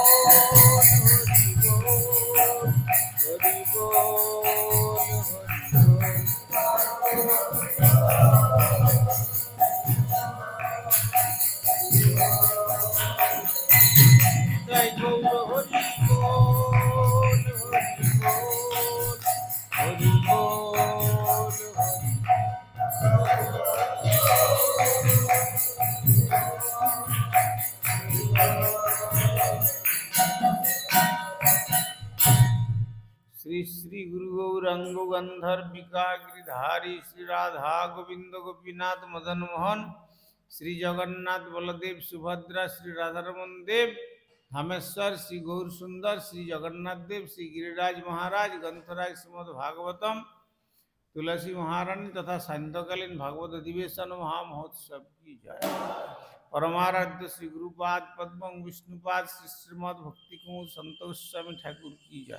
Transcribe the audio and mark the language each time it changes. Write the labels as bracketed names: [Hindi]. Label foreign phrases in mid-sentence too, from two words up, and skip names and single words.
[Bangla] হরি বল জয় গৌর হরি বল [Hindi] হরি বল श्री श्री गुरु गौरांग गंधर्विका गिरिधारी श्री राधा गोविंद गोपीनाथ मदन मोहन श्री जगन्नाथ बलदेव सुभद्रा श्री राधारमन देव धामेश्वर श्री गौर सुंदर श्री जगन्नाथ देव श्री गिरिराज महाराज ग्रंथराज श्रीमद भागवतम तुलसी महारानी तथा सायंकालीन भागवत अधिवेशन महामहोत्सव की जय। परमाराध्य श्री गुरुपाद पद्म विष्णुपाद श्री श्रीमद भक्ति कुमार संतोष स्वामी ठाकुर की जय।